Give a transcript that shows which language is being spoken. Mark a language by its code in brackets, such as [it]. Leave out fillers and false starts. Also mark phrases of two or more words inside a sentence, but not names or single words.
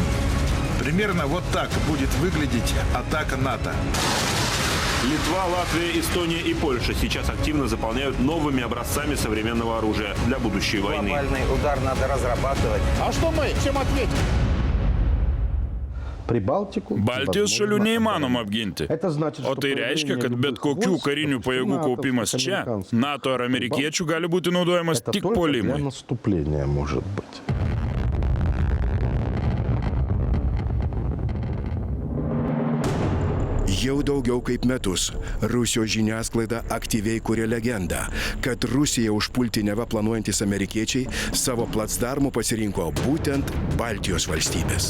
[ru] Примерно вот так будет выглядеть атака НАТО. Литва, Латвия, Эстония и Польша сейчас активно заполняют новыми образцами современного оружия для будущей войны. Глобальный удар надо разрабатывать. А что мы? Чем ответим? [lt] Baltijos šalių neįmanoma apginti. O tai reiškia, kad bet kokių karinių pajėgų kaupimas čia, NATO ar amerikiečių, gali būti naudojamas tik puolimui. Jau daugiau kaip metus Rusijos žiniasklaida aktyviai kuria legendą, kad Rusiją užpulti neva planuojantis amerikiečiai savo placdarmu pasirinko būtent Baltijos valstybės.